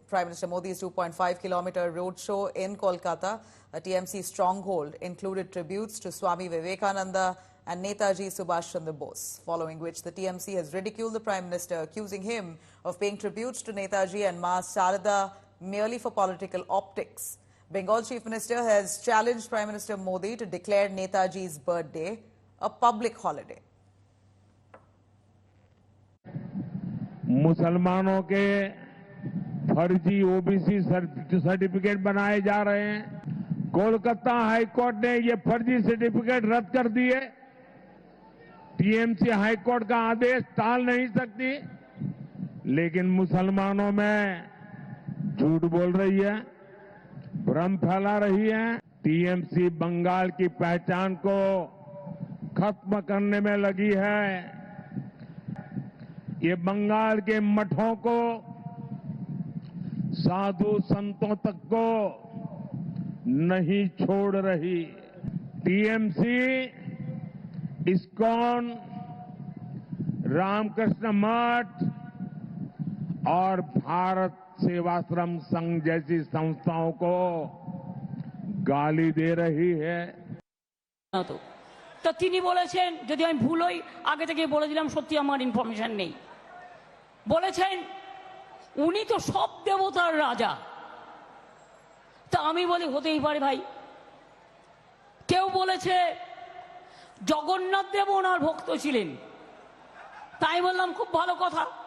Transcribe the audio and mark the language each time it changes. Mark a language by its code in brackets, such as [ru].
[en] Prime Minister Modi's 2.5-kilometer roadshow in Kolkata, a TMC stronghold, included tributes to Swami Vivekananda and Netaji Subhash Chandra Bose, following which the TMC has ridiculed the Prime Minister, accusing him of paying tributes to Netaji and Ma Sarada merely for political optics. Bengal Chief Minister has challenged Prime Minister Modi to declare Netaji's birthday a public holiday. [hi] मुसलमानों के फर्जी OBC certificate बनाए जा रहे हैं। Kolkata high court ने ये फर्जी सर्टिफिकेट रद्द कर दिए। टीएमसी हाई कोर्ट का आदेश टाल नहीं सकती, लेकिन मुसलमानों में झूठ बोल रही है, भ्रम फैला रही है। टीएमसी बंगाल की पहचान को खत्म करने में लगी है। ये बंगाल के मठों को, साधु संतों तक को नहीं छोड़ रही। टीएमसी, इस्कॉन, रामकृष्ण मठ और भारत सेवाश्रम संघ जैसी संस्थाओं को गाली दे रही है। [bn] तो তিনি বলেছেন, যদি আমি ভুল হই আগে থেকে বলে দিলাম, সত্যি আমার ইনফরমেশন নেই, বলেছেন উনি তো সব দেবতার রাজা। তা আমি বলি হতেই পারে ভাই। কেউ বলেছে জগন্নাথ দেব ওনার ভক্ত ছিলেন, তাই বললাম খুব ভালো কথা।